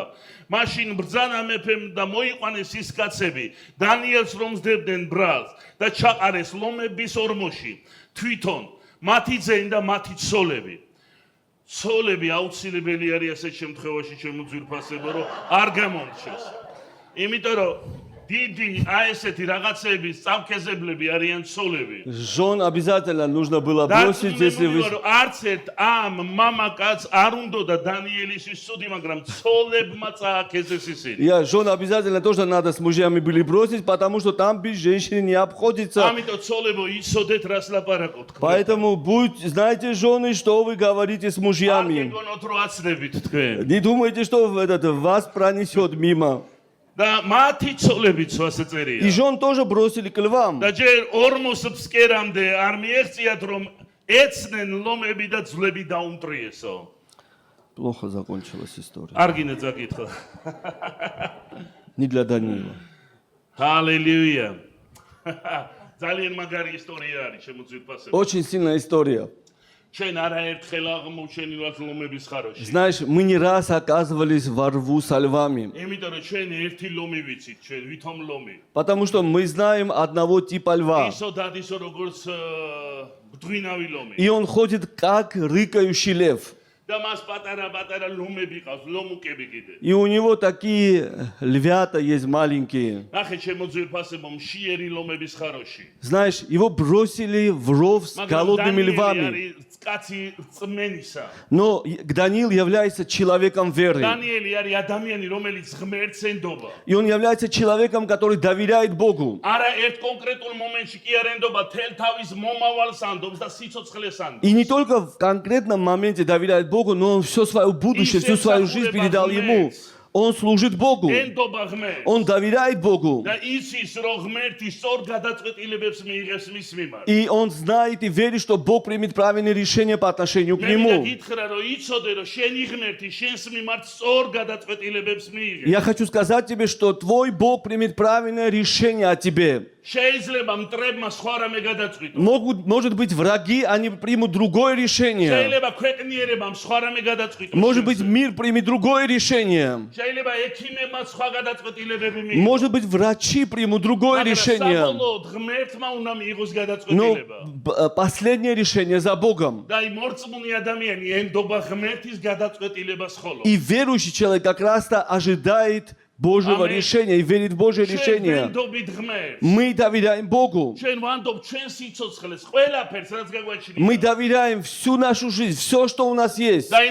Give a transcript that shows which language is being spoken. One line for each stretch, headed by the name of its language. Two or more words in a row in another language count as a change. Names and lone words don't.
Georgian: მაშინ ბრძანა მეფემ და მოიყვანეს ის კაცები, დანიელს რომ სდებდნენ ბრალს და ჩაყარეს ლომების ორმოში. თვითონ მათი ძენი და მათი ცოლები. ცოლები აუცილებელი არის ასეთ შემთხვევაში ჩემო ძვირფასებო, რომ არ გამომრჩეს. იმიტომ რომ დიდი აი ესეთი რაღაცების წამქეზებლები არიან ცოლები.
Russian: Жен обязательно нужно было бросить, если вы...
Georgian: არც ერთ ამ მამაკაც არ უნდა დანიელისთვის ცუდი, მაგრამ ცოლებმა წააქეზეს ისინი.
Russian: Жен обязательно тоже надо с мужьями были бросить, потому что там без женщины не обходится.
Georgian: ამიტომ ცოლებო იცოდეთ რას ლაპარაკობთ.
Russian: Поэтому знаете, жены, что вы говорите с мужьями.
Georgian: გეგონოთ რო აცდებით თქვენ.
Russian: Не думайте, что вас пронесет мимо.
Georgian: და მათი ცოლებიც ასე
Russian: И
Georgian: წერია.
Russian: жен тоже бросили к львам.
Georgian: და ჯერ 40 ფსკერამდე არ მიეღწიათ რომ ეცნენ ლომები და ძვლები დაუმტრიესო.
Russian: Плохо закончилась история.
Georgian: არ გინდა წაკითხო.
Russian: Не для Даниила.
Georgian: ჰალელუია. ძალიან მაგარი ისტორია არის შემოძვირფასება.
Russian: Очень сильная история.
Georgian: ჩვენ არაერთხელ აღმოჩენილვართ ლომების ხაროში.
Russian: Знаешь, мы не раз оказывались во рву со львами.
Georgian: იმიტომ რომ ჩვენ ერთი ლომი ვიცით, ჩვენ ვითომ ლომი.
Russian: Потому что мы знаем одного типа льва.
Georgian: ისო დადისო როგორც ბდვინავი ლომი.
Russian: И он ходит как рыкающий лев.
Georgian: და მას პატარა ლომები ყავს, ლომუკები კიდე.
Russian: И у него такие львята есть маленькие.
Georgian: ნახე შემოძვირფასებო მშიერი ლომების ხაროში.
Russian: Знаешь, его бросили в ров с голодными львами.
Georgian: კაცი წმენისა.
Russian: Но Даниил является человеком веры.
Georgian: დანიელი არის ადამიანი, რომელიც ღმერთს ენდობა.
Russian: И он является человеком, который доверяет Богу.
Georgian: არა ერთ კონკრეტულ მომენტში კი არ ენდობა, თელ თავის მომავალს ანდობს და სიცოცხლეს ანდობს.
Russian: И не только в конкретном моменте доверяет Богу, но он все свое будущее, всю свою жизнь передал Ему. Он служит Богу.
Georgian: ენდობა ღმერთს.
Russian: Он доверяет Богу.
Georgian: და იცის, რომ ღმერთი სწორ გადაწყვეტილებებს მიიღებს მის მიმართ.
Russian: И он знает и верит, что Бог примет правильные решения по отношению к
Georgian: მე
Russian: нему.
Georgian: გითხრა, რომ იცოდე, რომ შენი ღმერთი შენს მიმართ სწორ გადაწყვეტილებებს მიიღებს.
Russian: Я хочу сказать тебе, что твой Бог примет правильное решение о тебе.
Georgian: შეიძლება მტრებმა სხვა რამე გადაწყვიტონ.
Russian: Может быть, враги, они примут другое решение.
Georgian: შეიძლება ქვეყნიერებამ სხვა რამე გადაწყვიტონ.
Russian: Может быть, мир примет другое решение.
Georgian: შეიძლება ექიმებმა სხვა გადაწყვეტილებები მიიღონ.
Russian: Может быть, врачи примут другое решение.
Georgian: საბოლოოდ ღმერთმა უნდა მიიღოს
Russian: Но
Georgian: გადაწყვეტილება.
Russian: последнее решение за Богом.
Georgian: და აი მორწმუნე ადამიანი ენდობა ღმერთის გადაწყვეტილებას ხოლო.
Russian: И верующий человек как раз-то ожидает Божьего решения и верит в Божье решение. Мы доверяем Богу. Мы доверяем всю нашу жизнь, все, что у нас есть.